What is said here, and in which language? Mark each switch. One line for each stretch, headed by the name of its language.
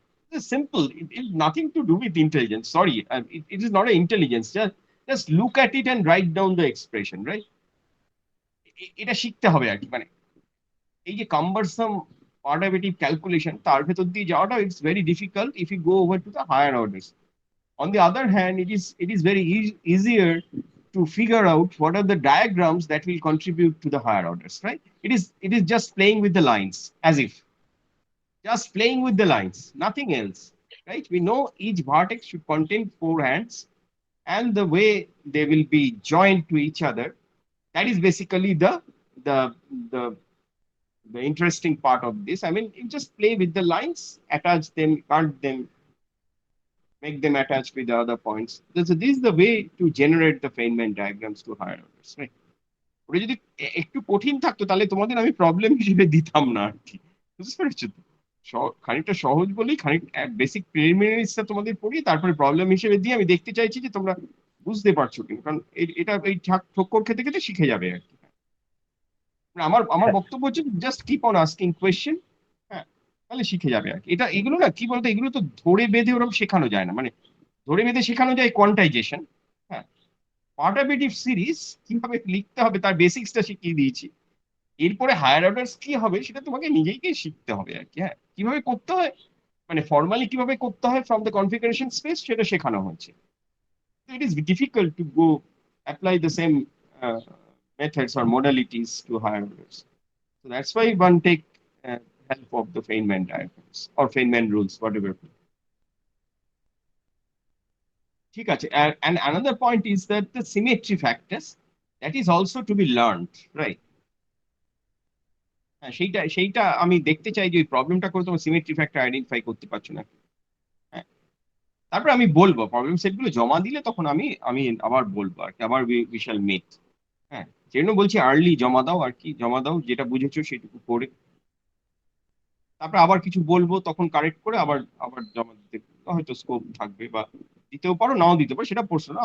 Bangla: আমি
English: Simple, it nothing to do with intelligence, sorry, it is not a intelligence, just look at it and write down the expression, right?
Bangla: এটা শিখতে হবে আর কি, মানে এই যে কাম্বারসাম পার্টাবিটিভ ক্যালকুলেশন তার ভেতর দিয়ে যাওয়াটা,
English: It's very difficult if you go over to the higher orders. On the other hand, it is very easier to figure out what are the diagrams that will contribute to the higher orders, right? It is just playing with the lines, as if just playing with the lines, nothing else, right? We know each vertex should contain 4 hands, and the way they will be joined to each other, that is basically the the the interesting part of this. I mean, you just play with the lines, attach them, cut them, make them attached with the other points. This is the way to generate the Feynman diagrams to higher orders, right?
Bangla: ওটা যদি একটু কঠিন থাকতো তাহলে তোমাদের আমি problem হিসেবে দিতাম না আর কি, বুঝতে পেরেছো তো? খানিকটা সহজ বলেই খানিক বেসিক প্রিলিমিনারিসটা তোমাদের পড়িয়ে তারপরে প্রবলেম হিসেবে দিয়ে আমি দেখতে চাইছি যে তোমরা বুঝতে পারছো কিনা, কারণ এটা এই ঠক্কর খেতে খেতে শিখে যাবে আর কি। মানে আমার হ্যাঁ বক্তব্য হচ্ছে
English: just keep on asking question,
Bangla: হ্যাঁ, তাহলে শিখে যাবে আর কি। এগুলো না কি বলতো, এগুলো তো ধরে বেঁধে ওরকম শেখানো যায় না, মানে ধরে বেঁধে শেখানো যায় কোয়ান্টাইজেশন, হ্যাঁ, পার্টাবিটিভ সিরিজ কিভাবে লিখতে হবে তার বেসিক্সটা শিখিয়ে দিয়েছি। এরপরে হায়ার অর্ডার্স কি হবে সেটা তোমাকে নিজেকেই শিখতে হবে আর কি, হ্যাঁ, কিভাবে করতে হয়, মানে ফর্মালি কিভাবে করতে হয়
English: from the configuration space
Bangla: সেটা শেখানো হয়েছে।
English: It is difficult to go apply the same methods or modalities to higher orders. So that's why one take help of the Feynman diagrams or Feynman rules, whatever.
Bangla: ঠিক আছে,
English: and another point is that the symmetry factors, that is also to be learned, right?
Bangla: হ্যাঁ, সেইটা আমি দেখতে চাই যে ওই প্রবলেমটা করে তোমার সিমেট্রি ফ্যাক্টর আইডেন্টিফাই করতে পারছো না। হ্যাঁ, তারপরে আমি বলবো প্রবলেম সেট গুলো জমা দিলে তখন আমি আমি আবার বলবো আর কি, আবার বিশাল মিথ। হ্যাঁ, সেই জন্য বলছি আর্লি জমা দাও আর কি, জমা দাও যেটা বুঝেছো সেটুকু করে, তারপরে আবার কিছু বলবো তখন কারেক্ট করে আবার আবার জমা দিতে হয়তো স্কোপ থাকবে, বা দিতেও পারো নাও দিতে পারো, সেটা প্রশ্ন না।